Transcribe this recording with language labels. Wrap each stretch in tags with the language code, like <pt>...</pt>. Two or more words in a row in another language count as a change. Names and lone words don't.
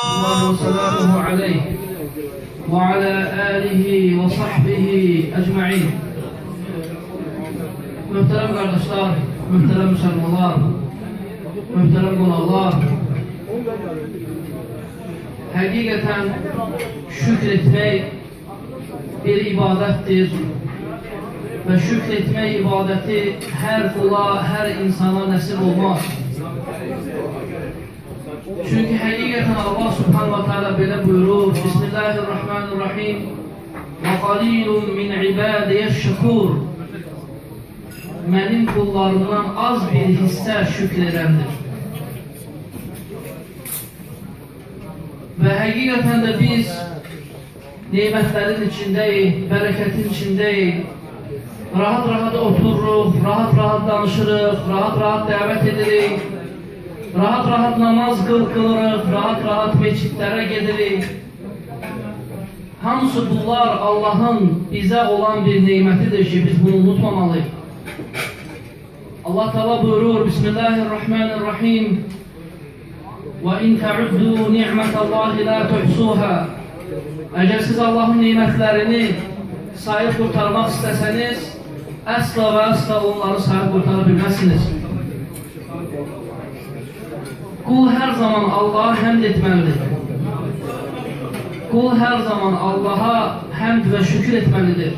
<ar>الله وسلامه عليه وعلى آله وصحبه أجمعين.</ar> <tr>Muhterem kardeşler, muhterem Müslümanlar,</tr> <az>muhterem qonaqlar, həqiqətən şükr etmək bir ibadətdir və şükr etmək ibadəti hər qula, hər insana nəsib olmaz. Çünki həqiqətən Allah</az> <ar>سبحانه وتعالى</ar> <az>belə buyurur:</az> <ar>بسم الله الرحمن الرحيم وقليل من عبادي الشكور.</ar> <az>Mənim qullarımdan az bir hissə şükr edəndir. Və həqiqətən də biz nemətlərin içindəyik, bərəkətin içindəyik. Rahat-rahat otururuq, rahat-rahat danışırıq, rahat-rahat dəvət edirik. Rahat-rahat namaz qılırıq, rahat-rahat meçidlərə gedirik. Hamısı bunlar Allah'ın bizə olan bir neymətidir ki, biz bunu unutmamalıyıq. Allah Teala buyurur:</az> <ar>بسم الله الرحمن الرحيم. وَاِنْ تَعُدُّوا نِعْمَةَ اللّٰهِ لَا تُحْصُوهَا.</ar> <az>Əgər siz Allah'ın nimetlərini sayıb qurtarmaq istəsəniz, əsla və əsla onları sayıb qurtara bilməzsiniz. Qul hər zaman Allah'a həmd etməlidir. Qul hər zaman Allah'a həmd və şükür etməlidir.</az>